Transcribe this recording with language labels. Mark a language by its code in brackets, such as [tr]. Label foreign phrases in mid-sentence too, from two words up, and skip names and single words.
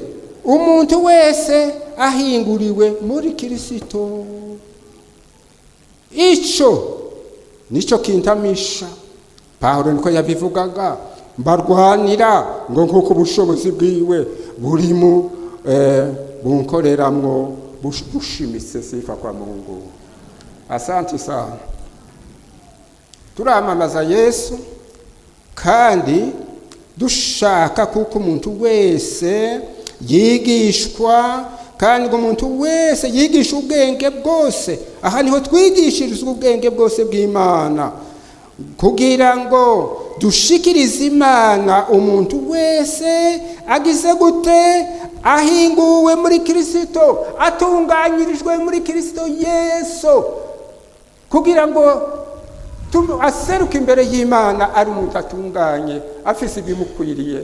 [rn] Umuntu wese ahinguriwe muri Kristo. Ico nico kintamisha. Pawulo niko yabivugaga, mbarwanira ngo nkuko ubushobozi bwiwe buri mu bunkoreramwo bushimitse. [sw] Sifa kwa Mungu. Asante sana. [rn] Turamamaza Yesu kandi dushaka kuko umuntu wese yigishwa, kandi umuntu wese yigisha ubwenge bwose. Aha niho twigishirizwa ubwenge bwose bw'Imana kugira ngo dushikirize Imana umuntu wese agize gute ahinguwe muri Kristo, atunganyirijwe muri Kristo Yesu, kugira ngo aseruka imbere y'Imana ari umuntu atunganye afise ibimukwiriye.